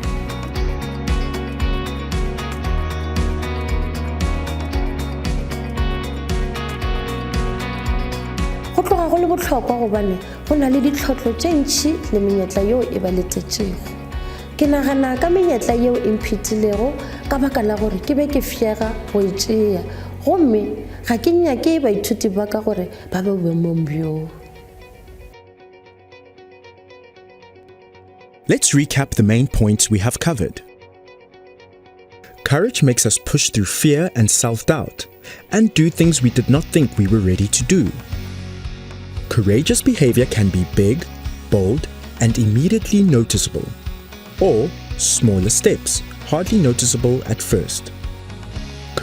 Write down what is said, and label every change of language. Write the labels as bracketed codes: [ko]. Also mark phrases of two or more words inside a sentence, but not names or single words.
[nso] Go tloga go le bohlokwa gobane go na le ditlhotlo tše ntši le menyetla yeo e ba letetšego. Ke nagana ka menyetla yeo e mphetilego ka baka la gore ke be ke fiega go e tšea, gomme ga ke nyake baithuti ba ka gore ba be boemong bjoo. [en] Let's recap the main points we have covered. Courage makes us push through fear and self-doubt and do things we did not think we were ready to do. Courageous behavior can be big, bold, and immediately noticeable, or smaller steps, hardly noticeable at first.